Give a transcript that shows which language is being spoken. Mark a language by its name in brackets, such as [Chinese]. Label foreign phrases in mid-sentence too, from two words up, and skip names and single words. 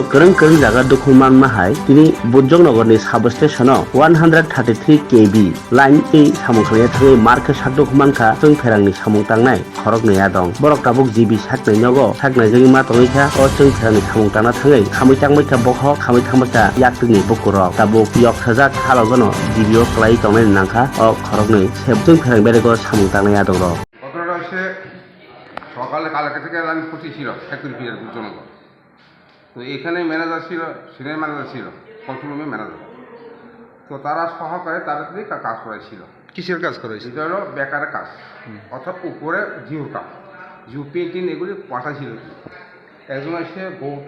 [Kok Borok] गोरों जागा दुखु मान माहाय दिनै बुजंनगरनि साब स्टेशनाव 133 kV लाइन दै सामुं थांनाया थाङै मार्के साकदुख मानखा जों फेरांनि सामुं तांनाय खरक नैया दं बरक ताबुक जिबि साकनाय नगो साकनाय जोंनि मा तङैखा अ जों फेरांनि सामुं तांना थाङै खामै थांबायखा बख खामै थांबायखा याकनि बुकुरक ताबुक यक साजाक हालावगनो जिबियो क्लाय तंनाय नांखा अ खरक नै सेब जों फेरां बेरेगो सामुं तांनाया दं र [Bangla] ঘটনাটা হচ্ছে সকালে কালকে থেকে আমি ফুটি ছিল ফ্যাক্টরি ফিয়ার বুঝজনগর তো এখানে ম্যানেজার ছিল সিনিয়র ম্যানেজার ছিল কন্ট্রোল রুমে ম্যানেজার তো তারা সহকারে তাড়াতাড়ি কাজ করাইছিল কিসের কাজ করেছে? এটা হলো বেকারের কাজ অর্থাৎ উপরে জিওর কাজ জিও পেন্টিং এগুলি পাঠাইছিল একজন এসে গৌতম